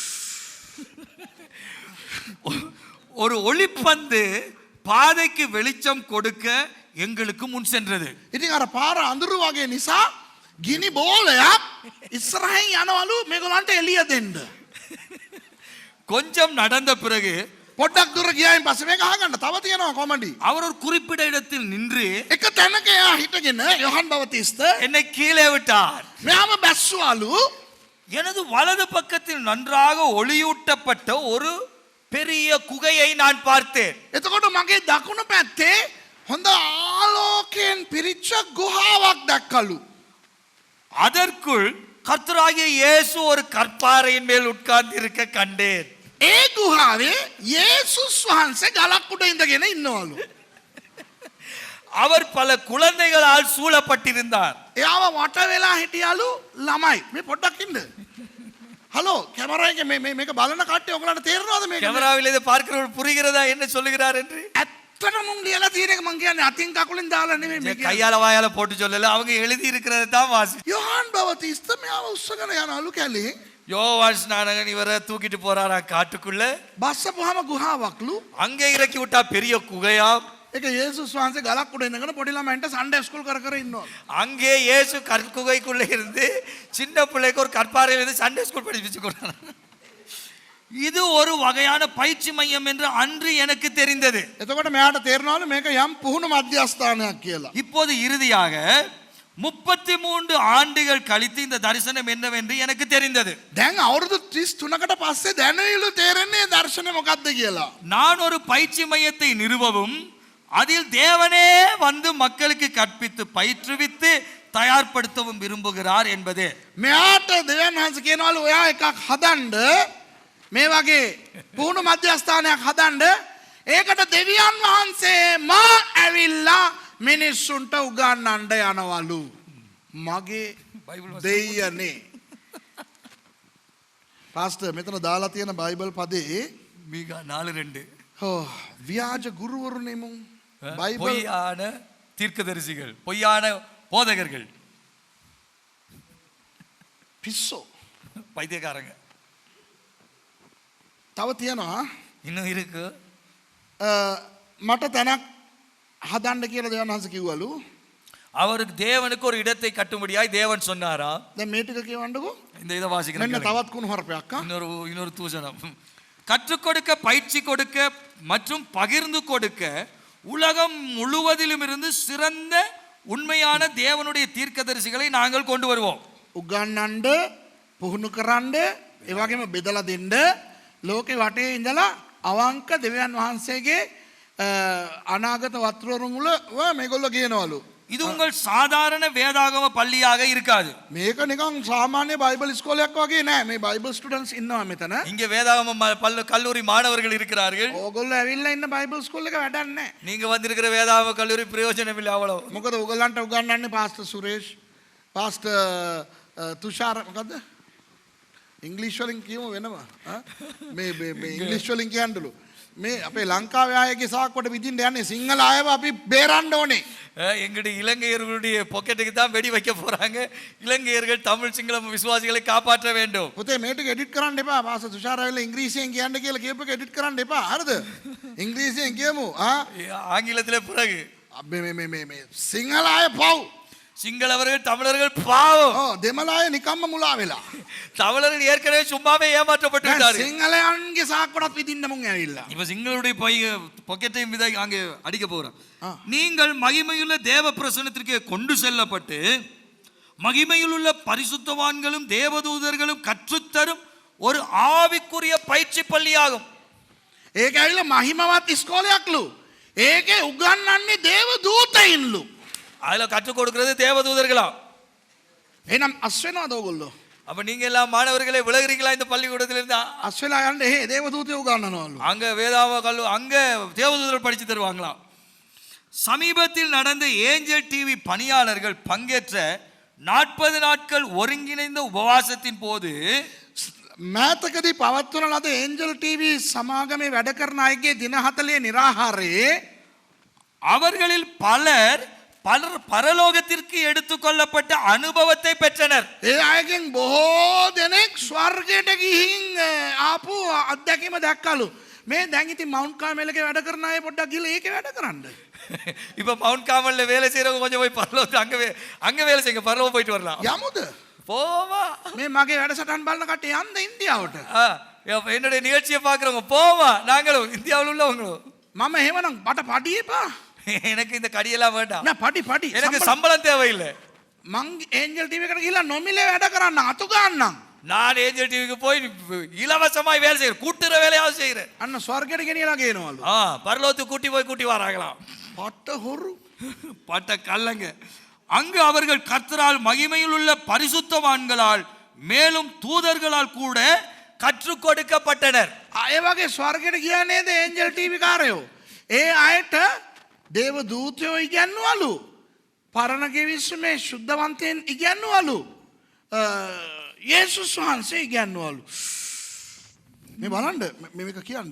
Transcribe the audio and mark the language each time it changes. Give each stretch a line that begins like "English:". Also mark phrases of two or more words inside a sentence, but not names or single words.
Tamil: ஒரு ஒளிப்பந்து பாதைக்கு வெளிச்சம் கொடுக்க எங்களுக்கு முன் சென்றது.
Sinhala: ඉතින් අර පාර අඳුරු වගේ නිසා ගිනි බෝලයක් ඉස්සරහින් යනවලු මේගොල්ලන්ට එළිය දෙන්න.
Tamil: கொஞ்சம் நடந்த பிறகு
Sinhala: පොඩ්ඩක් දුර ගියායින් පස්සේ මේක අහගන්න තව තියෙනවා කොමඩි.
Tamil: அவர் ஒரு குறிப்பிட்ட இடத்தில் நின்று
Sinhala: එක තැනක එයා හිටගෙන යොහාන් බවතිස්ත
Tamil: என்னை கீழே விட்டார்.
Sinhala: මෙයාම බැස්සුවලු.
Tamil: எனது வலது பக்கத்தில் நன்றாக ஒளியூட்டப்பட்ட ஒரு பெரிய குகையை நான் பார்த்தேன்.
Sinhala: එතකොට මගේ දකුණු පැත්තේ හොඳ ආලෝකයෙන් පිරිච්ච ගුහාවක් දැක්කලු.
Tamil: அதற்குள் கர்த்தராகிய இயேசு ஒரு கற்பாறையின் மேல் உட்கார்ந்து இருக்க கண்டேன்.
Sinhala: ඒ ගුහාවේ යේසුස් වහන්සේ ගලක් උඩ ඉඳගෙන ඉන්නවලු.
Tamil: அவர் பல குழந்தைகளால் சூழப்பட்டிருந்தார்.
Sinhala: එයාව වට වෙලා හිටියලු ළමයි. මේ පොඩ්ඩක් ඉන්න. හලෝ කැමරා එකේ මේක බලන කට්ටිය ඔයගලන්ට තේරෙනවද මේක?
Tamil: கேமராவில் இதை பார்க்கிறவர்கள் புரிகிறதா என்ன சொல்லுகிறார் என்று?
Sinhala: ඇත්තටම මුන් ලියලා තියෙන එක මං කියන්නේ අතින් කකුලෙන් දාලා නෙමෙයි මේක.
Tamil: கையால வாயால போட்டு சொல்லல, அவங்க எழுதி இருக்கிறத தான் வாசி.
Sinhala: යොහාන් බවතිස්ත මෙයාව උස්සගෙන යනලු කැලේ.
Tamil: யோவான் ஸ்நானகன் இவரை தூக்கிட்டு போறாரா காட்டுக்குள்ள.
Sinhala: බස්සපුවාම ගුහාවක්ලු.
Tamil: அங்கே இறக்கி விட்டா பெரிய குகையா.
Sinhala: ඒක යේසුස් වහන්සේ ගලක් උඩ ඉඳගෙන පොඩි ළමයින්ට
English: Sunday school
Sinhala: කර කර ඉන්නවා.
Tamil: அங்கே இயேசு கற்குகைக்குள்ள இருந்து சின்ன பிள்ளைக்கு ஒரு கற்பாறையில இருந்து
English: Sunday school
Tamil: படிப்பிச்சு கொடுத்தார். இது ஒரு வகையான பயிற்சி மையம் என்று அன்று எனக்கு தெரிந்தது.
Sinhala: එතකොට මෙයාට තේරෙනවලු මේක යම් පුහුණු මධ්‍යස්ථානයක් කියලා.
Tamil: இப்போது இறுதியாக 33 ஆண்டுகள் கழித்து இந்த தரிசனம் என்னவென்று எனக்கு தெரிந்தது.
Sinhala: දැන් අවුරුදු 33කට පස්සේ දැනෙයිලු තේරෙන්නේ දර්ශනේ මොකක්ද කියලා.
Tamil: நான் ஒரு பயிற்சி மையத்தை நிறுவவும் அதில் தேவனே வந்து மக்களுக்கு கற்பித்து பயிற்றுவித்து தயார்படுத்தவும் விரும்புகிறார் என்பது.
Sinhala: මෙයාට දෙවියන් වහන්සේ කියනවලු ඔයා එකක් හදන්න මේ වගේ පුහුණු මධ්‍යස්ථානයක් හදන්න. ඒකට දෙවියන් වහන්සේම ඇවිල්ලා මිනිස්සුන්ට උගන්වන්න යනවලු. මගේ දෙයියනේ. පාස්ටර් මෙතන දාලා තියෙන බයිබල් පදේ
Tamil: மீகா 4:2
Sinhala: ව්‍යාජ ගුරුවරුනේ මුන් බයිබල්
Tamil: பொய்யான தீர்க்கதரிசிகள், பொய்யான போதகர்கள்,
Sinhala: පිස්සෝ.
Tamil: பைத்தியக்காரங்க.
Sinhala: තව තියෙනවා
Tamil: இன்னும் இருக்கு.
Sinhala: මට තැනක් හදන්න කියලා දෙවියන් වහන්සේ කිව්වලු.
Tamil: அவருக்கு தேவனுக்கு ஒரு இடத்தை கட்டும்படியாய் தேவன் சொன்னாரா.
Sinhala: දැන් මේ ටික කියවන්නකෝ.
Tamil: இந்த இதை வாசிக்கிறேன்.
Sinhala: මෙන්න තවත් කුණු හරපයක්.
Tamil: இன்னொரு தூசணம். கற்றுக் கொடுக்க, பயிற்சி கொடுக்க மற்றும் பகிர்ந்து கொடுக்க உலகம் முழுவதிலும் இருந்து சிறந்த உண்மையான தேவனுடைய தீர்க்கதரிசிகளை நாங்கள் கொண்டு வருவோம்.
Sinhala: උගන්වන්න පුහුණු කරන්න ඒ වගේම බෙදලා දෙන්න ලෝකේ වටේ ඉඳලා අවංක දෙවියන් වහන්සේගේ අනාගත වත්වරු මුල මේගොල්ලෝ කියනවලු.
Tamil: இது உங்கள் சாதாரண வேதாகம பள்ளியாக இருக்காது.
Sinhala: මේක නිකන් සාමාන්‍ය බයිබල් ඉස්කෝලයක් වගේ නෑ. මේ
English: Bible students
Sinhala: ඉන්නවා මෙතන.
Tamil: இங்கே வேதாகம கல்லூரி மாணவர்கள் இருக்கிறார்கள்.
Sinhala: ඕගොල්ලෝ ඇවිල්ලා ඉන්න
English: Bible school
Sinhala: එක වැඩක් නෑ.
Tamil: நீங்க வந்திருக்கிற வேதாகம கல்லூரி பிரயோஜனம் இல்லை அவ்வளவு.
Sinhala: මොකද ඕගොල්ලන්ට උගන්වන්නේ පාස්ටර් සුරේෂ්, පාස්ටර් තුෂාර මොකද්ද? ඉංග්‍රීසි වලින් කියමු වෙනවා. මේ ඉංග්‍රීසි වලින් කියන්නලු. මේ අපේ ලංකාවේ අයගේ සාක්කුවට විදින්න යන්නේ සිංහල අයව අපි බේරන්න ඕනේ.
Tamil: எங்களுடைய இலங்கையர்களுடைய பாக்கெட்டுக்கு தான் வெடி வைக்க போறாங்க. இலங்கையர்கள் தமிழ் சிங்கள விசுவாசிகளை காப்பாற்ற வேண்டும்.
Sinhala: පුතේ මේ ටික එඩිට් කරන්න එපා. පාස්ටර් තුෂාර ඇවිල්ලා ඉංග්‍රීසියෙන් කියන්න කියලා කියපු එක එඩිට් කරන්න එපා. හරිද? ඉංග්‍රීසියෙන් කියමු.
Tamil: ஆங்கிலத்திலே பிறகு
Sinhala: මේ සිංහල අය පව්.
Tamil: சிங்களவர்கள் தமிழர்கள் பாவம்.
Sinhala: දෙමළ අය නිකම්ම මුලා වෙලා.
Tamil: தமிழர்கள் ஏற்கனவே சும்மாவே ஏமாற்றப்பட்டு விட்டார்கள்.
Sinhala: සිංහලයන්ගේ සාක්කුවටත් විදින්න මුන් ඇවිල්ලා.
Tamil: இப்ப சிங்களுடைய பாக்கெட்டையும் விதை அங்கே அடிக்க போறோம். நீங்கள் மகிமையுள்ள தேவ பிரசன்னத்திற்கு கொண்டு செல்லப்பட்டு மகிமையிலுள்ள பரிசுத்தவான்களும் தேவதூதர்களும் கற்றுத்தரும் ஒரு ஆவிக்குரிய பயிற்சி பள்ளியாகும்.
Sinhala: ඒක ඇවිල්ලා මහිමවත් ඉස්කෝලයක්ලු. ඒකේ උගන්වන්නේ දේව දූතයින්ලු.
Tamil: அதுல கற்றுக் கொடுக்கிறது தேவதூதர்களா.
Sinhala: එහෙනම් අස් වෙනවද ඕගොල්ලෝ?
Tamil: அப்ப நீங்க எல்லாம் மாணவர்களே விலகுறீங்களா இந்த பள்ளிக்கூடத்துல இருந்து?
Sinhala: අස් වෙලා යන්න දේව දූතයෝ උගන්වනවලු.
Tamil: அங்க வேதாவ கல்லு அங்க தேவதூதர்கள் படிச்சு தருவாங்களாம். சமீபத்தில் நடந்த ஏஞ்சல் டிவி பணியாளர்கள் பங்கேற்ற 40 நாட்கள் ஒருங்கிணைந்த உபவாசத்தின் போது
Sinhala: මෑතකදී පවත්වන ලද ඒන්ජල් ටීවී සමාගමේ වැඩ කරන අයගේ දින 40 නිරාහාරයේ
Tamil: அவர்களில் பலர் பரலோகத்திற்கு எடுத்துக்கொள்ளப்பட்ட அனுபவத்தை பெற்றனர்.
Sinhala: ඒ අයගෙන් බොහෝ දෙනෙක් ස්වර්ගයට ගිහින් ආපු අත්දැකීම දැක්කලු. මේ දැන් ඉතින් මවුන්ට් කාමෙලක වැඩ කරන අය පොඩ්ඩක් ගිහලා ඒකේ වැඩ කරන්න.
Tamil: இப்ப மவுண்ட் காமல்ல வேலை செய்யறவங்க கொஞ்சம் போய் பரலோகத்துக்கு அங்க வேலை செய்யுங்க, பரலோகம் போயிட்டு வரலாம்.
Sinhala: යමුද?
Tamil: போவா.
Sinhala: මේ මගේ වැඩසටහන් බලන කට්ටිය යන්න ඉන්දියාවට.
Tamil: என்னுடைய நிகழ்ச்சியை பார்க்குறவங்க போவா. நாங்களும் இந்தியாவில் உள்ளவங்களும்.
Sinhala: මම එහෙමනම් මට පඩි එපා.
Tamil: எனக்கு இந்த கடியெல்லாம் வேண்டாம்.
Sinhala: නෑ පඩි
Tamil: எனக்கு சம்பளம் தேவையில்லை.
Sinhala: මං ඒන්ජල් ටීවී එකට ගිහලා නොමිලේ වැඩ කරන්න අතු ගන්නම්.
Tamil: நான் ஏஞ்சல் டிவிக்கு போய் இலவசமாய் வேலை செய்கிறேன், கூட்டுற வேலையாவது செய்கிறேன்.
Sinhala: අන්න ස්වර්ගයට ගෙනියලා ගේනවලු.
Tamil: பரலோகத்துக்கு கூட்டி வராங்களாம்.
Sinhala: පට්ට හොරු.
Tamil: பட்ட கல்லங்க. அங்கு அவர்கள் கர்த்தரால் மகிமையில் உள்ள பரிசுத்தவான்களால் மேலும் தூதர்களால் கூட கற்றுக் கொடுக்கப்பட்டனர்.
Sinhala: ඒ වගේ ස්වර්ගයට ගියා නේද ඒන්ජල් ටීවී කාරයෝ? ඒ අයට දේව දූතයෝ ඉගැන්වලු. පරණ ගෙවිසුමේ ශුද්ධවන්තයන් ඉගැන්වලු. යේසුස් වහන්සේ ඉගැන්වලු. මේ බලන්න මේක කියන්න.